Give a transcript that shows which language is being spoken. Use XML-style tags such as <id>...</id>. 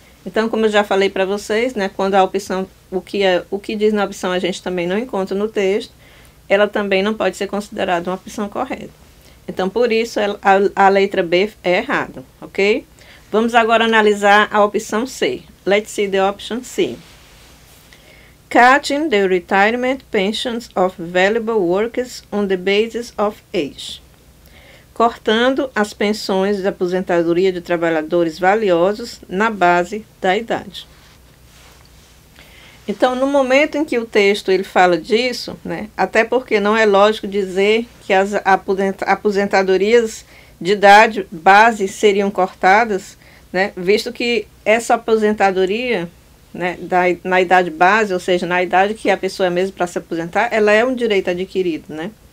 <pt>Então, como eu já falei para vocês, né, quando a opção, o que diz na opção a gente também não encontra no texto, ela também não pode ser considerada uma opção correta. Então, por isso, a letra B é errada, ok? Vamos agora analisar a opção C.</pt> <en>Let's see the option C. Cutting the retirement pensions of valuable workers on the basis of age.</en> <pt>Cortando as pensões de aposentadoria de trabalhadores valiosos na base da idade. Então, no momento em que o texto ele fala disso, né, até porque não é lógico dizer que as aposentadorias de idade base seriam cortadas, né, visto que essa aposentadoria, né, na idade base, ou seja, na idade que a pessoa é mesmo para se aposentar, ela é um direito adquirido, né?</pt>